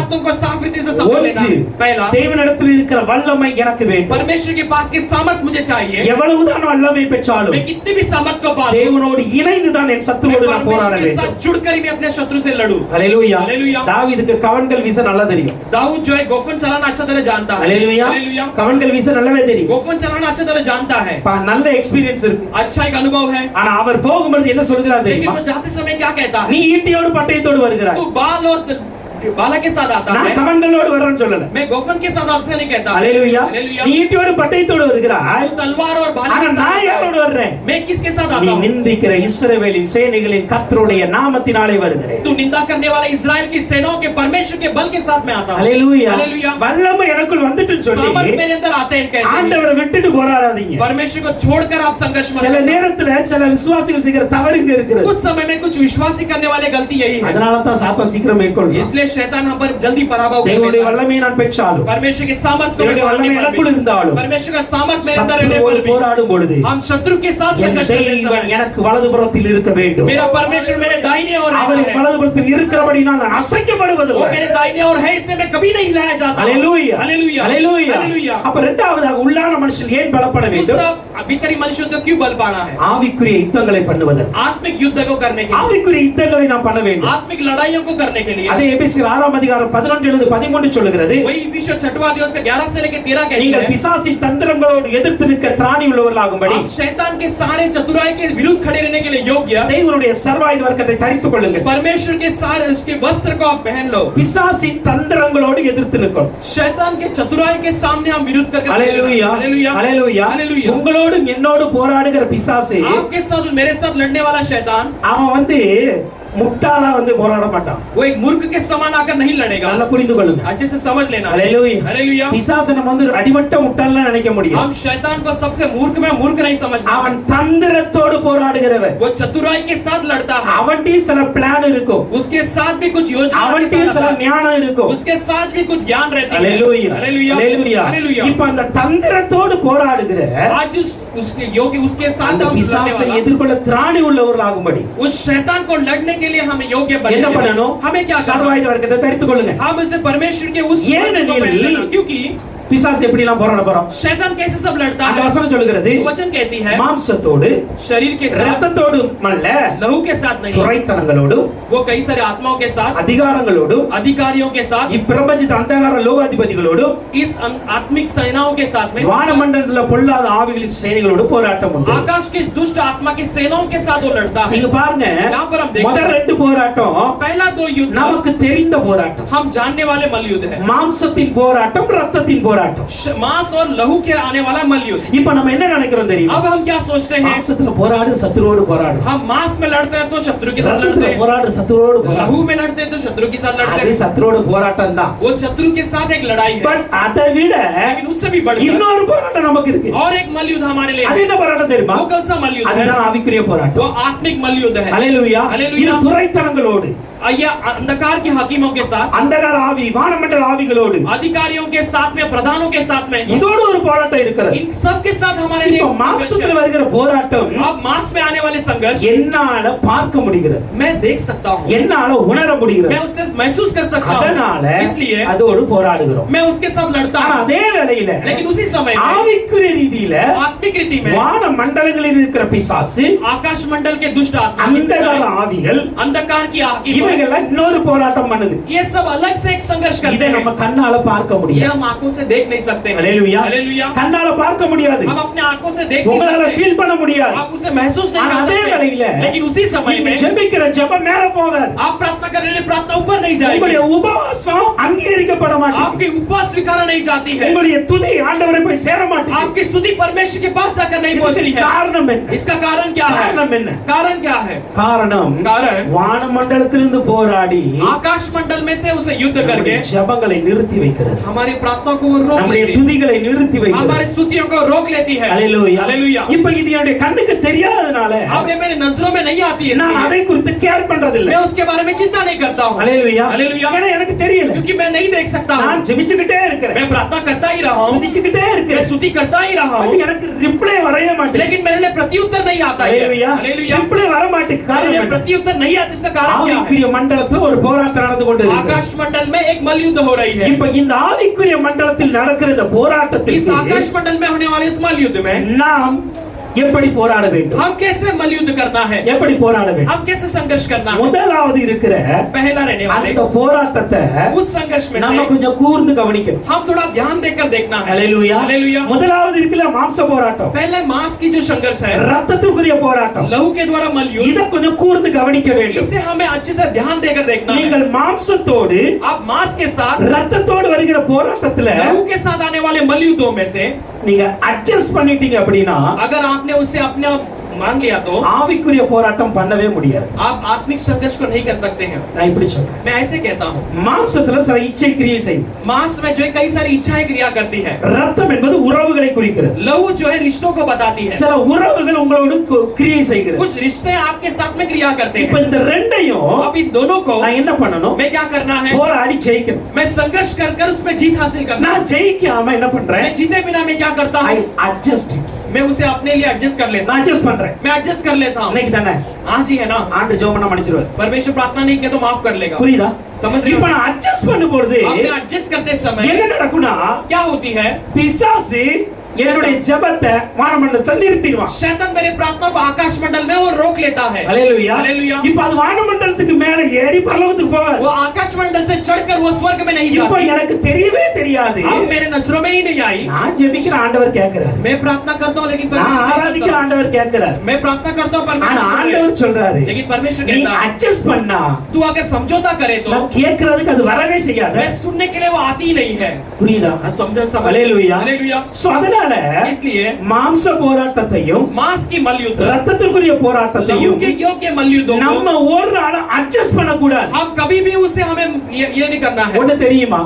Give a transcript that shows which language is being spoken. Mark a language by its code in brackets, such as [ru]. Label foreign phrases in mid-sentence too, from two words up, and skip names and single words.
[hi] बातों को साफ रीति से समझ लेना। [ta] ஒன்று, [hi] पहला, [ta] தேவனிடத்தில் இருக்கிற வல்லமை எனக்கு வேண்டும். [hi] परमेश्वर के पास की सामर्थ मुझे चाहिए। [ta] எவ்வளவுதான் வல்லமை பெற்றாலும் [hi] मैं कितनी भी सामर्थ को पाऊं, [ta] தேவனோடு இணைந்து தான் என் [hi] मैं [ta] சத்துருவோடு நான் போராட [hi] परमेश्वर के [ta] வேண்டும். [hi] साथ जुड़कर ही मैं अपने शत्रु से लड़ूं। [ta] ஹalleluya. [hi] हालेलुया। [ta] தாவீதுக்கு கவன்கள் வீச நல்லா தெரியும். [hi] दाऊद जो है गोफन चलाना अच्छा तरह जानता है। [ta] ஹalleluya. [hi] हालेलुया। [ta] கவன்கள் வீச நல்லாவே தெரியும். [hi] गोफन चलाना अच्छा तरह जानता है। [ta] நல்ல எக்ஸ்பீரியன்ஸ் இருக்கு. [hi] अच्छा एक अनुभव है। [ta] ஆனா அவர் போகும்போது என்ன சொல்கிறார் [hi] लेकिन [ta] தெரியுமா? [hi] वो जाते समय क्या कहता है? [ta] நீ ஈட்டியோடு பட்டயத்தோடு வருகிறாய். [hi] तू बाल और बाला के साथ आता [ta] நான் [hi] है। [ta] கவன்களோடு வரேன்னு சொல்லல. [hi] मैं गोफन के साथ आपसे नहीं कहता। [ta] ஹalleluya. [hi] हालेलुया। [ta] நீ ஈட்டியோடு பட்டயத்தோடு வருகிறாய். [hi] तू तलवार और भाला [ta] ஆனா [hi] के [ta] நான் [hi] साथ [ta] யாரோடு வர்றேன்? [hi] मैं किसके साथ [ta] நீ [hi] आता हूं? [ta] நிந்திக்கிற இஸ்ரவேலின் சேனைகளின் கர்த்தருடைய நாமத்தினாலே வருகிறேன். [hi] तू निंदा करने वाला इजराइल की सेनाओं के परमेश्वर के बल के साथ मैं आता हूं। [ta] ஹalleluya. [hi] हालेलुया। [ta] வல்லமை எனக்குள் வந்துட்டு சொல்லி [hi] सामर्थ मेरे अंदर आते हैं कहते हैं। [ta] ஆண்டவரை விட்டுட்டு போராடாதீங்க. [hi] परमेश्वर को छोड़कर आप संघर्ष मत [ta] சில [hi] करो। [ta] நேரத்துல சில விசுவாசிகள் செய்கிற தவறுங்க இருக்குது. [hi] कुछ समय में कुछ विश्वासी करने वाले गलती यही है। [ta] அதனால தான் சாத்தான் சீக்கிரம் மேற்கொள்றான். [hi] इसलिए शैतान हम पर जल्दी पराभव कर [ta] தேவனுடைய [hi] लेता है। [ta] வல்லமையை நான் பெற்றாலும் [hi] परमेश्वर के सामर्थ को [ta] தேவனுடைய வல்லமை எனக்குள் இருந்தாலும் [hi] परमेश्वर का सामर्थ मेरे अंदर रहने [ta] சத்துருவோடு [hi] पर भी [ta] போராடும் பொழுது [hi] हम शत्रु के साथ [ta] என் [hi] संघर्ष करते [ta] தேவன் [hi] समय [ta] எனக்கு வலதுபுறத்தில் இருக்க வேண்டும். [hi] मेरा परमेश्वर मेरे दाहिने ओर [ta] அவர் [hi] रहता है। [ta] வலதுபுறத்தில் இருக்கிறபடினால் நான் [hi] वो [ta] அசைக்கப்படுவதில்லை. [hi] मेरे दाहिने ओर है, इससे मैं कभी नहीं हिलाया जाता। [ta] ஹalleluya. [hi] हालेलुया। [ta] ஹalleluya. [hi] हालेलुया। [ta] அப்ப இரண்டாவதாக உள்ளான மனுஷன் ஏன் பலப்பட வேண்டும்? [hi] दूसरा, भीतरी मनुष्य को क्यों बल पाना है? [ta] ஆவிக்குரிய யுத்தங்களை பண்ணுவதற்கு. [hi] आत्मिक युद्ध को करने के लिए, [ta] ஆவிக்குரிய யுத்தங்களை நாம் பண்ண வேண்டும். [hi] आत्मिक लड़ाइयों को करने के लिए। [ta] அதே எபேசியர் 6ஆம் அதிகாரம் 11 13 சொல்லுகிறது. [hi] वही विश्व 6वां अध्याय से 11 से लेकर 13 कहती [ta] நீங்கள் [hi] है, [ta] பிசாசின் தந்திரங்களோடு எதிர்த்து நிற்க திராணி உள்ளவர்களாகும்படி [hi] आप शैतान के सारे चतुराई के विरुद्ध खड़े रहने के लिए योग्य [ta] தேவனுடைய சர்வாயுத வர்க்கத்தை தரித்துக் கொள்ளுங்கள். [hi] परमेश्वर के सारे उसके वस्त्र को आप पहन लो। [ta] பிசாசின் தந்திரங்களோடு எதிர்த்து நிற்கணும். [hi] शैतान के चतुराई के सामने हम विरुद्ध करके [ta] ஹalleluya. [hi] हालेलुया। [ta] ஹalleluya. [hi] हालेलुया। [ta] உங்களோடும் என்னோடு போராடுகிற பிசாசு [hi] आपके साथ और मेरे साथ लड़ने वाला शैतान, [ta] அவன் முட்டாளா போராட மாட்டான். [hi] वो एक मूर्ख के समान आकर नहीं लड़ेगा। [ta] நல்லா புரிந்து கொள்ளுங்க. [hi] अच्छे से समझ लेना। [ta] ஹalleluya. [hi] हालेलुया। [ta] பிசாசு நம்ம அடிமட்ட முட்டாள்னு நினைக்க முடியும். [hi] हम शैतान को सबसे मूर्ख में मूर्ख नहीं समझते। [ta] அவன் தந்திரத்தோடு போராடுகிறவன். [hi] वो चतुराई के साथ लड़ता है। [ta] அவன்கிட்ட சில பிளான் இருக்கும். [hi] उसके साथ भी कुछ योजना, [ta] அவன்கிட்ட சில ஞானம் இருக்கும். [hi] उसके साथ भी कुछ ज्ञान रहती है। [ta] ஹalleluya. [hi] हालेलुया। [ta] ஹalleluya. [hi] हालेलुया। [ta] இப்போ அந்த தந்திரத்தோடு போராடுகிற [hi] आज उसके योग्य उसके साथ [ta] அந்த [hi] हम लड़ने [ta] பிசாசை [hi] वाला, [ta] எதிர்கொள்ள திராணி உள்ளவர்களாகும்படி [hi] उस शैतान को लड़ने के लिए हमें योग्य [ta] என்ன [hi] बनने [ta] பண்ணணும்? [hi] हमें क्या करना? [ta] சர்வாயுத வர்க்கத்தை தரித்துக் கொள்ளுங்க. [hi] हम उसे परमेश्वर के उस [ta] ஏனெனில் [hi] को पहन लेना, क्योंकि [ta] பிசாசு எப்படி எல்லாம் போராட போறான்? [hi] शैतान कैसे सब लड़ता [ta] அந்த [hi] है? [ta] வசனம் சொல்லுகிறது [hi] वचन कहती है, [ta] மாம்சத்தோடு [hi] शरीर के साथ, [ta] இரத்தத்தோடு அல்ல, [hi] लहू के साथ नहीं, [ta] துரைத்தனங்களோடு [hi] वो कई सारे आत्माओं के साथ, [ta] அதிகாரங்களோடு [hi] अधिकारियों के साथ, [ta] இப்பிரபஞ்ச அந்தகார லோகாதிபதிகளோடு [hi] इस आत्मिक सेनाओं के साथ में, [ta] வானமண்டலத்துல பொல்லாத ஆவிகளின் சேனைகளோடு போராட்டம் உண்டு. [hi] आकाश के दुष्ट आत्मा की सेनाओं के साथ वो लड़ता है। [ta] நீங்க பாருங்க, [hi] यहाँ पर हम देखते [ta] முதல் [hi] हैं, [ta] ரெண்டு போராட்டம் [hi] पहला दो युद्ध [ta] நமக்கு தெரிந்த போராட்டம். [hi] हम जानने वाले मल्लयुद्ध है। [ta] மாம்சத்தின் போராட்டம், ரத்தத்தின் போராட்டம். [hi] मांस और लहू के आने वाला मल्लयुद्ध। [ta] இப்ப நம்ம என்ன நினைக்கிறோம் தெரியுமா? [hi] अब हम क्या सोचते हैं? [ta] மாம்சத்துல போராடு, சத்துருவோடு போராடு. [hi] हम मांस में लड़ते हैं तो शत्रु के साथ लड़ते [ta] ரத்தத்துல [hi] हैं, [ta] போராடு, சத்துருவோடு போராடு. [hi] लहू में लड़ते हैं तो शत्रु के साथ लड़ते [ta] அது [hi] हैं। [ta] சத்துருவோடு போராட்டம் தான். [hi] वो शत्रु के साथ एक लड़ाई है, [ta] பட் அதை விட [hi] लेकिन उससे भी बढ़कर [ta] இன்னொரு போராட்டம் நமக்கு இருக்கு. [hi] और एक मल्लयुद्ध हमारे लिए [ta] அது [hi] है। [ta] என்ன போராட்டம் தெரியுமா? [hi] वो कौन सा मल्लयुद्ध है? [ta] அதுதான் ஆவிக்குரிய போராட்டம். [hi] वो आत्मिक मल्लयुद्ध है। [ta] ஹalleluya. [hi] हालेलुया। [ta] இது துரைத்தனங்களோடு, [hi] या अंधकार के हकीमों के साथ, [ta] அந்தகார ஆவி, வானமண்டல ஆவிகளோடு, [hi] अधिकारियों के साथ में, प्रधान प्रधानों के साथ में, [ta] இதோடு ஒரு போராட்டம் இருக்கிறது. [hi] इन सब के साथ हमारे लिए [ta] இப்போ [hi] एक संघर्ष [ta] மாம்சத்துல [hi] है। [ta] வருகிற போராட்டம் [hi] अब मांस में आने वाले संघर्ष [ta] என்னால பார்க்க முடிகிறது, [hi] मैं देख सकता हूँ, [ta] என்னால உணர முடிகிறது. [hi] मैं उससे महसूस कर सकता [ta] அதனால [hi] हूँ, इसलिए [ta] அதோடு போராடுகிறோம். [hi] मैं उसके साथ लड़ता [ta] ஆனா [hi] हूँ। [ta] அதே வேளையில [hi] लेकिन उसी समय में [ta] ஆவிக்குரிய ரீதியில [hi] आत्मिक रीति में [ta] வான மண்டலங்களில் இருக்கிற பிசாசு, [hi] आकाश मंडल के दुष्ट आत्मा, [ta] அந்தகார ஆவிகள், [hi] अंधकार की आकी, [ta] இவைகள் இன்னொரு போராட்டம் பண்ணுது. [hi] ये सब अलग से एक संघर्ष करते [ta] இதை [hi] हैं। [ta] நம்ம கண்ணால பார்க்க [hi] ये [ta] முடியாது. [hi] हम आंखों से देख नहीं सकते हैं। [ta] ஹalleluya. [hi] हालेलुया। [ta] கண்ணால பார்க்க முடியாது, [hi] हम अपने आंखों से देख नहीं [ta] உங்களால [hi] सकते, [ta] ஃபீல் பண்ண முடியாது. [hi] आप उसे महसूस नहीं [ta] ஆனா [hi] कर [ta] அதே வேளையில [hi] सकते। लेकिन उसी समय [ta] நீங்க [hi] में [ta] ஜெபிக்கிற ஜெபம் மேல போகாது. [hi] आप प्रार्थना करने वाली प्रार्थना ऊपर नहीं जाएगी, [ta] உங்களுடைய உபவாசம் அங்கீகரிக்கப்பட மாட்டேங்குது. [hi] आपकी उपवास स्वीकार नहीं जाती है, [ta] உங்களுடைய துதி ஆண்டவரை போய் சேர மாட்டேங்குது. [hi] आपकी स्तुति परमेश्वर के पास जाकर नहीं पहुंचती [ta] இதுக்கு [hi] है। [ta] காரணம் என்ன? [hi] इसका कारण क्या है? [ta] காரணம் என்ன? [hi] कारण क्या है? [ta] காரணம் [hi] कारण [ta] வான மண்டலத்திலிருந்து போராடி [hi] आकाश मंडल में से उसे युद्ध करके [ta] நம்முடைய ஜெபங்களை நிறுத்தி வைக்கிறது. [hi] हमारी प्रार्थना को वो रोक [ta] நம்முடைய [hi] लेती है, [ta] துதிகளை நிறுத்தி வைக்கிறது. [hi] हमारी स्तुतियों को रोक लेती है। [ta] ஹalleluya. [hi] हालेलुया। [ta] இப்ப இது என்னுடைய கண்ணுக்கு தெரியாதனால [hi] अब ये मेरे नजरों में नहीं आती है, [ta] நான் [hi] इसलिए [ta] அதை குறித்து கேர் பண்றது இல்ல. [hi] मैं उसके बारे में चिंता नहीं करता हूँ। [ta] ஹalleluya. [hi] हालेलुया। [ta] ஏன்னா எனக்கு தெரியல. [hi] क्योंकि मैं नहीं देख सकता हूँ, [ta] நான் ஜெபிச்சுக்கிட்டே இருக்கிறேன், [hi] मैं प्रार्थना करता ही रहा हूँ, [ta] துதிச்சுக்கிட்டே [hi] मैं [ta] இருக்கிறேன். [hi] स्तुति करता ही रहा [ta] அது [hi] हूँ, [ta] எனக்கு ரிப்ளை வரவே மாட்டேங்குது. [hi] लेकिन मेरे लिए प्रत्युत्तर नहीं आता है। [ta] ஹalleluya. [hi] हालेलुया। [ta] ரிப்ளை வர மாட்டேங்குது. [hi] मेरे [ta] காரணம் [hi] लिए [ta] என்ன? [hi] प्रत्युत्तर नहीं आता, इसका कारण क्या है? [ta] ஆவிக்குரிய மண்டலத்துல ஒரு போராட்டம் நடந்து கொண்டிருக்கிறது. [hi] आकाश मंडल में एक मलयुद्ध हो रही है। [ta] இப்ப இந்த ஆவிக்குரிய மண்டலத்தில் நடக்கிற இந்த [hi] इस [ta] போராட்டத்தில் [hi] आकाश मंडल में होने वाले इस मलयुद्ध में [ta] நாம் எப்படி போராட வேண்டும்? [hi] हम कैसे मलयुद्ध करना है, [ta] எப்படி போராட வேண்டும்? [hi] हम कैसे संघर्ष करना है? [ta] முதலாவது இருக்கிற [hi] पहला रहने वाले [ta] அந்த போராட்டத்தை [hi] उस संघर्ष में [ta] நாம [hi] से [ta] கொஞ்சம் கூர்ந்து கவனிக்கணும். [hi] हम थोड़ा ध्यान देकर देखना है। [ta] ஹalleluya. [hi] हालेलुया। [ta] முதலாவது இருக்கிற மாம்ச போராட்டம், [hi] पहले मांस की जो संघर्ष है, [ta] ரத்தத்துக்குரிய போராட்டம், [hi] लहू के द्वारा मलयुद्ध, [ta] இத கொஞ்சம் கூர்ந்து கவனிக்க வேண்டும். [hi] इसे हमें अच्छे से ध्यान देकर देखना है। [ta] நீங்கள் மாம்சத்தோடு [hi] आप मांस के साथ [ta] ரத்தத்தோடு வருகிற போராட்டத்துல [hi] लहू के साथ आने वाले मलयुद्धों में से [ta] நீங்க அட்ஜஸ்ட் பண்ணிட்டீங்க அப்படின்னா [hi] अगर आपने उसे अपने आप मान लिया तो [ta] ஆவிக்குரிய போராட்டம் பண்ணவே முடியாது. [hi] आप आत्मिक संघर्ष को नहीं कर सकते हैं। [ta] நான் இப்படி சொல்றேன். [hi] मैं ऐसे कहता हूँ, [ta] மாம்சத்துல சில இச்சை கிரியை செய்யுது. [hi] मांस में जो है कई सारी इच्छाएं क्रिया करती है, [ta] ரத்தம் என்பது உறவுகளை குறிக்கிறது. [hi] लहू जो है रिश्तों को बताती है, [ta] சில உறவுகள் உங்களோடு கிரியை செய்கிறது. [hi] कुछ रिश्ते आपके साथ में क्रिया करते [ta] இப்ப [hi] हैं। [ta] இந்த ரெண்டையும் [hi] अब इन दोनों को [ta] நான் என்ன பண்ணணும்? [hi] मैं क्या करना है? [ta] போராடி ஜெயிக்கணும். [hi] मैं संघर्ष कर कर उसमें जीत हासिल करना। [ta] நான் ஜெயிக்காம என்ன பண்றேன்? [hi] मैं जीते बिना मैं क्या करता [ta] ஐ [hi] हूँ? [en] adjust it. [hi] मैं उसे अपने लिए एडजस्ट कर लेता [ta] நான் [hi] हूँ, [ta] அட்ஜஸ்ட் பண்றேன். [hi] मैं एडजस्ट कर लेता हूँ। [ta] இன்னைக்கு தானே [hi] आज ही है ना, [ta] ஆண்டு ஜெபம் பண்ண மன்னிச்சிருவார். [hi] परमेश्वर प्रार्थना नहीं किया तो माफ कर लेगा। [ta] புரியுதா? [hi] समझ रहे हो? [ta] இப்ப நான் அட்ஜஸ்ட் பண்ணும் பொழுது [hi] अब मैं एडजस्ट करते समय [ta] என்ன நடக்கும்னா [hi] क्या होती है? [ta] பிசாசு என்னுடைய ஜெபத்தை வானமண்டலத்தில் நிறுத்திடுவான். [hi] शैतान मेरे प्रार्थना को आकाश मंडल में वो रोक लेता है। [ta] ஹalleluya. [hi] हालेलुया। [ta] இப்ப அது வானமண்டலத்துக்கு மேல ஏறி பரலோகத்துக்கு போகாது. [hi] वो आकाश मंडल से चढ़कर वो स्वर्ग में नहीं [ta] இப்ப [hi] जाती। [ta] எனக்கு தெரியவே தெரியாது. [hi] अब मेरे नजरों में ही नहीं आई। [ta] நான் ஜெபிக்கிற ஆண்டவர் கேட்கிறார், [hi] मैं प्रार्थना करता हूँ लेकिन [ta] நான் [hi] परमेश्वर नहीं [ta] ஆராதிக்கிற [hi] सुनता। [ta] ஆண்டவர் கேட்கிறார். [hi] मैं प्रार्थना करता हूँ [ta] ஆனா [hi] परमेश्वर सुन रहे। [ta] ஆண்டவர் சொல்றாரு, [hi] लेकिन परमेश्वर [ta] நீ [hi] कहता है [ta] அட்ஜஸ்ட் பண்ணா [hi] तू अगर समझौता करे तो [ta] நான் கேட்கிறதுக்கு அது வரவே செய்யாத. [hi] मैं सुनने के लिए वो आती ही नहीं है। [ta] புரியுதா? [hi] समझो [ta] ஹalleluya. [hi] हालेलुया। [ta] சோ அதனால [hi] इसलिए [ta] மாம்ச போராட்டத்தையும் [hi] मांस की मलयुद्ध, [ta] ரத்தத்துக்குரிய [hi] लहू [ta] போராட்டத்தையும் [hi] के योग्य मलयुद्धों को [ta] நம்ம ஒரு நாள் அட்ஜஸ்ட் பண்ண கூடாது. [hi] हम कभी भी उसे हमें ये नहीं करना है। [ta] ஒண்ணு தெரியுமா?